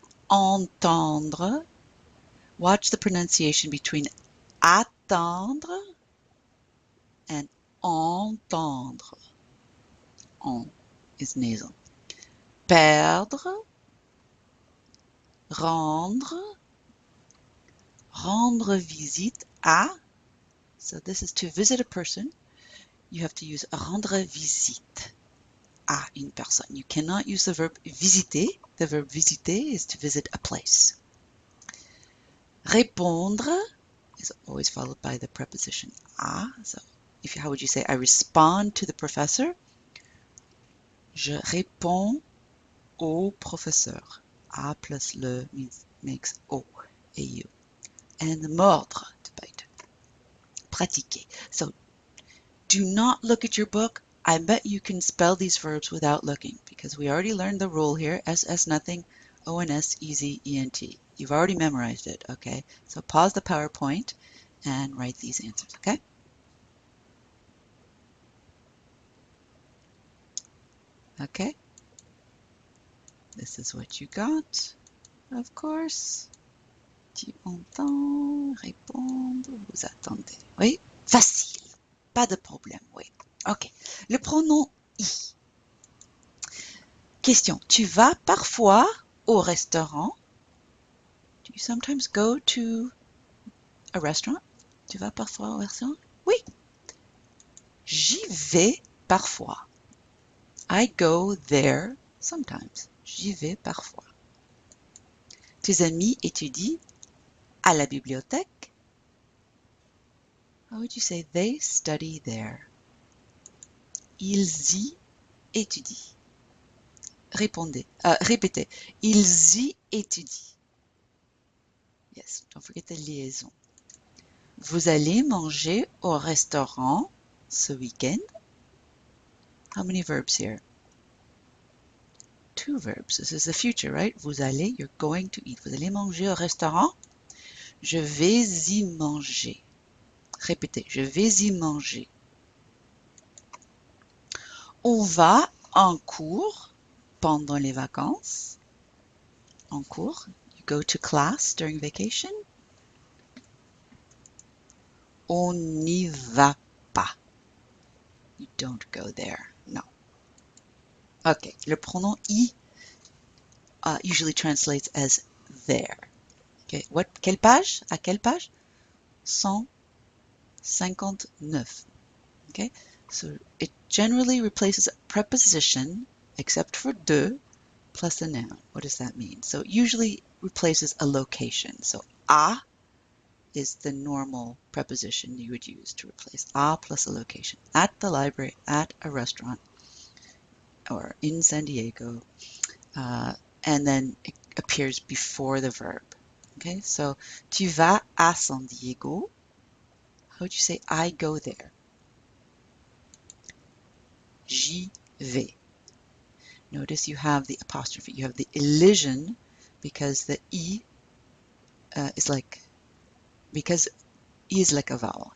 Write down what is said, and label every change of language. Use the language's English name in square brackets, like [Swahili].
[English] Entendre. Watch the pronunciation between attendre and entendre. En is nasal. Perdre. [French] Rendre. Rendre visite à. [English] So this is to visit a person. You have to use [French] rendre visite à une personne. [English] You cannot use the verb visiter. The verb visiter is to visit a place. Répondre is always followed by the preposition à. So how would you say, I respond to the professor? [French] Je réponds au professeur. [English] A plus le makes O, A-U. And mordre, to bite. Pratiquer. So do not look at your book. I bet you can spell these verbs without looking, because we already learned the rule here. S, nothing. O-N-S, easy, E-N-T. You've already memorized it, okay? So pause the PowerPoint and write these answers, okay? Okay. This is what you got, of course. [French] Tu entends, répondre, vous attendez. Oui, facile. Pas de problème, oui. Ok. Le pronom I. Question. Tu vas parfois au restaurant? [English] Do you sometimes go to a restaurant? [French] Tu vas parfois au restaurant? Oui. J'y vais parfois. [English] I go there sometimes. [French] J'y vais parfois. Tes amis étudient à la bibliothèque? [English] How would you say they study there? [French] Ils y étudient. Répétez. Ils y étudient. [English] Yes, don't forget the liaison. [French] Vous allez manger au restaurant ce week-end? [English] How many verbs here? 2 verbs. This is the future, right? [French] Vous allez, [English] you're going to eat. [French] Vous allez manger au restaurant? Je vais y manger. Répétez, je vais y manger. On va en cours pendant les vacances. En cours. [English] You go to class during vacation. [French] On n'y va pas. [English] You don't go there. No. [French] Ok. Le pronom I [English] usually translates as there. [French] Okay, quelle page? À quelle page? 159. [English] Okay, so it generally replaces a preposition, except for de, plus a noun. What does that mean? So it usually replaces a location. So à is the normal preposition you would use to replace à plus a location. At the library, at a restaurant, or in San Diego, and then it appears before the verb. [French] Okay, so tu vas à San Diego. [English] How would you say I go there? [French] J'y vais. [English] Notice you have the apostrophe. You have the elision because the E is like, because E is like a vowel.